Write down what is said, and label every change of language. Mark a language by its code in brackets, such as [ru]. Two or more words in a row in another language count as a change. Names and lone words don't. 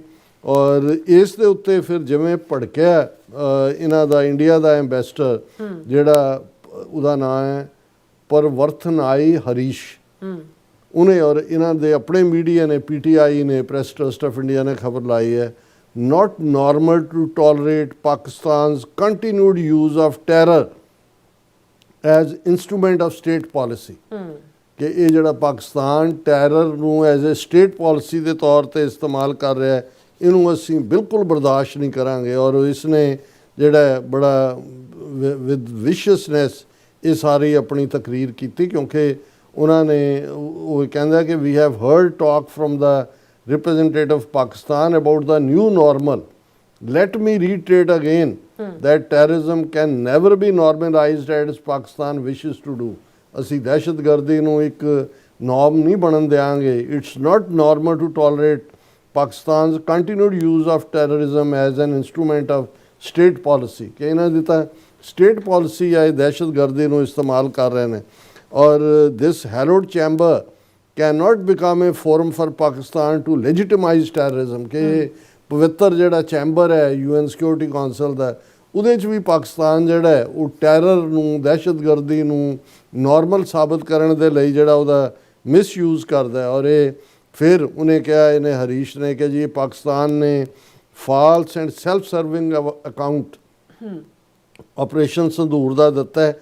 [pa] ਔਰ ਇਸ ਦੇ ਉੱਤੇ ਫਿਰ ਜਿਵੇਂ ਭੜਕਿਆ ਇਹਨਾਂ ਦਾ ਇੰਡੀਆ ਦਾ ਐਂਬੈਸਡਰ ਜਿਹੜਾ ਉਹਦਾ ਨਾਮ ਹੈ ਪਰਵਰਥਨਾਈ ਹਰੀਸ਼, ਉਹਨੇ ਔਰ ਇਹਨਾਂ ਦੇ ਆਪਣੇ ਮੀਡੀਆ ਨੇ, PTI ਨੇ, ਪ੍ਰੈਸ ਟਰਸਟ ਆਫ ਇੰਡੀਆ ਨੇ ਖਬਰ ਲਾਈ ਹੈ, [en] not normal to tolerate Pakistan's continued use of terror as instrument of state policy [pa] ਕਿ ਇਹ ਜਿਹੜਾ ਪਾਕਿਸਤਾਨ ਟੈਰਰ ਨੂੰ [en] as a state policy [pa] ਦੇ ਤੌਰ ਤੇ ਇਸਤੇਮਾਲ ਕਰ ਰਿਹਾ ਹੈ, ਇਹਨੂੰ ਅਸੀਂ ਬਿਲਕੁਲ ਬਰਦਾਸ਼ਤ ਨਹੀਂ ਕਰਾਂਗੇ। ਔਰ ਇਸ ਨੇ ਜਿਹੜਾ ਬੜਾ [en] with viciousness [pa] ਇਹ ਸਾਰੀ ਆਪਣੀ ਤਕਰੀਰ ਕੀਤੀ, ਕਿਉਂਕਿ ਉਹਨਾਂ ਨੇ ਉਹ ਕਹਿੰਦਾ ਕਿ [en] we have heard talk from the representative of Pakistan about the new normal. Let me reiterate again that terrorism can never be normalized as Pakistan wishes to do. [pa] ਅਸੀਂ ਦਹਿਸ਼ਤਗਰਦੀ ਨੂੰ ਇੱਕ ਨੋਰਮ ਨਹੀਂ ਬਣਨ ਦਿਆਂਗੇ। [en] It's not normal to tolerate Pakistan's continued use of terrorism as an instrument of state policy. [pa] ਕਿ ਇਹਨਾਂ ਦੀ ਤਾਂ [en] state policy [pa] ਹੈ, ਦਹਿਸ਼ਤਗਰਦੀ ਨੂੰ ਇਸਤੇਮਾਲ ਕਰ ਰਹੇ ਨੇ। ਔਰ [en] this hallowed chamber cannot become a forum for Pakistan to legitimize terrorism [pa] ਕਿ ਪਵਿੱਤਰ ਜਿਹੜਾ ਚੈਂਬਰ ਹੈ UN ਸਿਕਿਉਰਿਟੀ ਕੌਂਸਲ ਦਾ, ਉਹਦੇ 'ਚ ਵੀ ਪਾਕਿਸਤਾਨ ਜਿਹੜਾ ਹੈ ਉਹ ਟੈਰਰ ਨੂੰ, ਦਹਿਸ਼ਤਗਰਦੀ ਨੂੰ ਨਾਰਮਲ ਸਾਬਤ ਕਰਨ ਦੇ ਲਈ ਜਿਹੜਾ ਉਹਦਾ ਮਿਸਯੂਜ਼ ਕਰਦਾ ਹੈ। ਔਰ ਇਹ ਫਿਰ ਉਹਨੇ ਕਿਹਾ, ਇਹਨੇ ਹਰੀਸ਼ ਨੇ ਕਿ ਜੀ ਇਹ ਪਾਕਿਸਤਾਨ ਨੇ [en] false and self serving account [pa] ਆਪਰੇਸ਼ਨ ਸੰਦੂਰ ਦਾ ਦਿੱਤਾ ਹੈ।